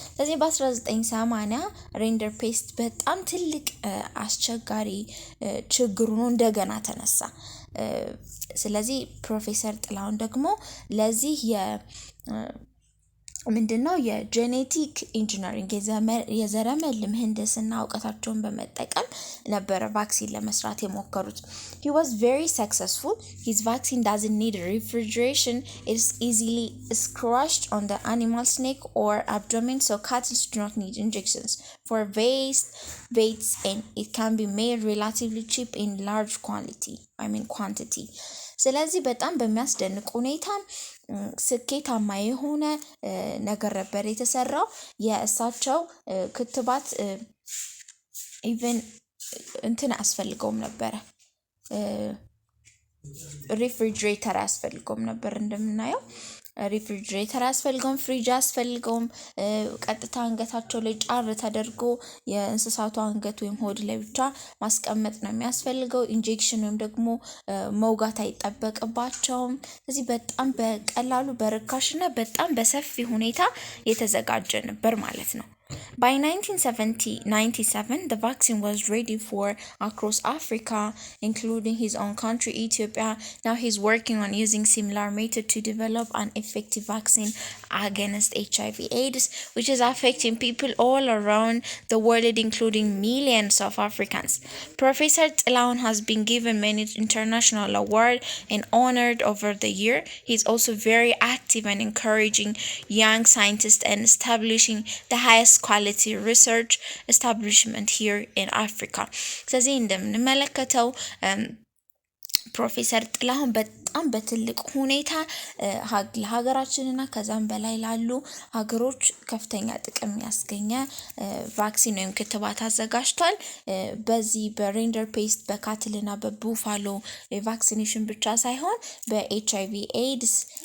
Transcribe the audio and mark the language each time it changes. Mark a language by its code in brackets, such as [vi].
[am] ስለዚህ በ1980 reindeer pest በጣም ትልቅ አስቸጋሪ ችግር ሆኖ እንደገና ተነሳ። ስለዚህ ፕሮፌሰር ጥላሁን ደግሞ ለዚህ ምንድነው የጄኔቲክ ኢንጂነሪንግ የዘረመል ምህንድስና እውቀታቸውን በመጠቀም ነበር ቫክሲን ለመስራት የሞከሩት። [en] he was very successful. his vaccine doesn't need refrigeration. it's easily crushed on the animal's neck or abdomen, so cattle do not need injections for weights and it can be made relatively cheap in large quantity. [am] ስለዚህ በጣም በሚያስደንቅ ሁኔታ ስኬታማ የሆነ ነገር ነበር የተሰራው። የእሳቸው ክትባት ኢቨን እንትን አስፈልገውም ነበር ሪፍሪጅሬተር አስፈልገውም ነበር። እንደምናየው ሪፍሪጅሬተር አስፈልገውም፣ ፍሪጅ አስፈልገውም። ቀጥታ አንገታቸው ላይ ጫር ተደርጎ የእንስሳቱ አንገት ወይም ሆድ ላይ ብቻ ማስቀመጥ ነው የሚያስፈልገው። ኢንጀክሽን ወይም ደግሞ መውጋት አይጠበቅባቸውም። ስለዚህ በጣም በቀላሉ በርካሽና በጣም በሰፊ ሁኔታ የተዘጋጀ ነበር ማለት ነው። [en] By 1997, the vaccine was ready for across Africa, including his own country, Ethiopia. Now he's working on using similar method to develop an effective vaccine against HIV/AIDS, which is affecting people all around the world, including millions of Africans. Professor Tilahun has been given many international awards and honored over the year. He's also very active and encouraging young scientists and establishing the highest quality research establishment here in Africa. [am] ስለዚህ እንደምንመለከተው ፕሮፌሰር ጥላሁን በጣም በትልቅ ሁኔታ ለሀገራችንና ከዛም በላይ ላሉ ሀገሮች ከፍተኛ ጥቅም ያስገኘ ቫክሲን ወይም ክትባት አዘጋጅቷል። በዚህ በሬንደር ፔስት በካትልና በቡፋሎ ቫክሲኔሽን ብቻ ሳይሆን በኤችአይቪ/ኤድስ